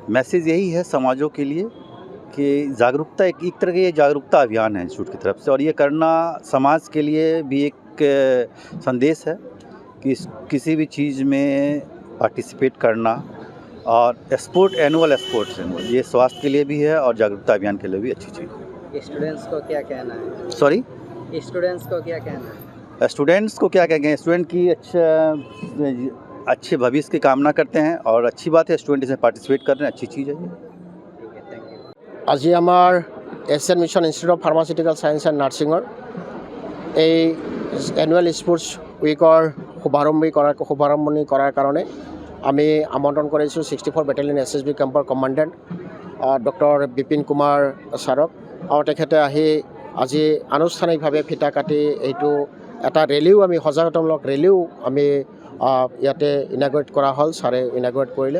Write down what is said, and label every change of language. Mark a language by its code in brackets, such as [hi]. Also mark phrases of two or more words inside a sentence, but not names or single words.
[hi] मैसेज यही है समाजों के लिए कि जागरूकता एक तरह का ये जागरूकता अभियान है इंस्टीट्यूट की तरफ से, और ये करना समाज के लिए भी एक संदेश है कि किसी भी चीज़ में पार्टिसिपेट करना, और [en] annual sports [hi] ये स्वास्थ्य के लिए भी है और जागरूकता अभियान के लिए भी अच्छी चीज़ है। स्टूडेंट्स को क्या कहना है? सॉरी, स्टूडेंट्स को क्या कहना है? स्टूडेंट्स को क्या कहेंगे? स्टूडेंट की अच्छे भविष्य की कामना करते हैं और अच्छी बात है स्टूडेंट इसमें पार्टिसिपेट कर रहे हैं, अच्छी चीज़ है ये। ठीक है, [en] thank you. [as] আজি আমাৰ এছিয়ান মিছন ইনষ্টিটিউট অফ ফাৰ্মাচিউটিকেল ছায়েন্স এণ্ড নাৰ্ছিঙৰ এই [en] annual sports week [as] শুভাৰম্ভণি কৰাৰ কাৰণে আমি আমন্ত্ৰণ কৰিছোঁ 64 বেটেলিয়ন SSB কেম্পৰ কমাণ্ডেণ্ট ডক্টৰ বিপিন কুমাৰ ছাৰক, আৰু তেখেতে আহি আজি আনুষ্ঠানিকভাৱে ফিতা কাটি এইটো এটা ৰেলীও আমি সজাগতামূলক ৰেলীও আমি ইয়াতে ইনাগ্ৰেট কৰা হ'ল, ছাৰে ইনাগ্ৰেট কৰিলে।